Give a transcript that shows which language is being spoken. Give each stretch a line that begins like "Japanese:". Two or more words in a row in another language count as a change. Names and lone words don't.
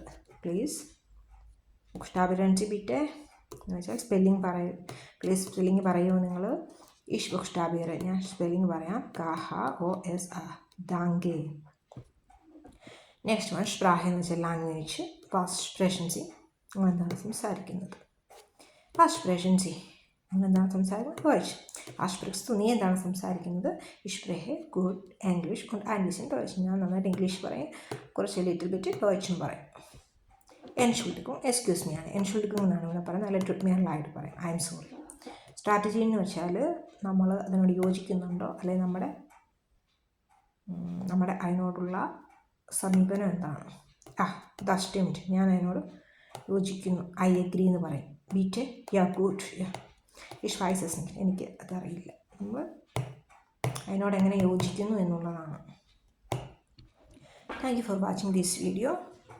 Malayalam: പ്ലീസ്
German: buchstabieren Sie bitte
Malayalam: എന്ന് വെച്ചാൽ സ്പെല്ലിംഗ് പറയും.
English: please spelling
Malayalam: പറയുമോ നിങ്ങൾ?
German: ich buchstabiere,
Malayalam: ഞാൻ സ്പെല്ലിംഗ് പറയാം.
German: Ka O Es A, danke.
English: next one
Malayalam: സ്പ്രാഹ എന്ന് വെച്ചാൽ ലാംഗ്വേജ്,
English: past presency
Malayalam: നിങ്ങളെന്താണ് സംസാരിക്കുന്നത്?
German: Was sprechen Sie?
Malayalam: നിങ്ങളെന്താണ് സംസാരിക്കുന്നത്?
German: Deutsch. Was sprichst du?
Malayalam: നീ എന്താണ് സംസാരിക്കുന്നത്?
German: Ich spreche gut English und ein bisschen Deutsch.
Malayalam: ഞാൻ നന്നായിട്ട് ഇംഗ്ലീഷ് പറയും, കുറച്ച്
English: little bit
Malayalam: ഡോയ്ച്ചും പറയും.
German: Entschuldigung,
English: excuse me
Malayalam: ആണ്. Entschuldigung എന്നാണ് ഇവിടെ പറയുന്നത്. അല്ല
German: tut mir leid
Malayalam: പറയും.
English: I am sorry.
Malayalam: സ്ട്രാറ്റജി എന്ന് വെച്ചാൽ നമ്മൾ അതിനോട് യോജിക്കുന്നുണ്ടോ, അല്ലെങ്കിൽ നമ്മുടെ അതിനോടുള്ള സമീപനം എന്താണ്?
German: das stimmt,
Malayalam: ഞാൻ അതിനോട് യോജിക്കുന്നു.
English: I agree
Malayalam: എന്ന് പറയും.
German: bitte ja gut, ich weiß es nicht,
Malayalam: എനിക്ക് അതറിയില്ല. നമ്മൾ അതിനോട് എങ്ങനെ യോജിക്കുന്നു എന്നുള്ളതാണ്.
English: Thank you for watching this video.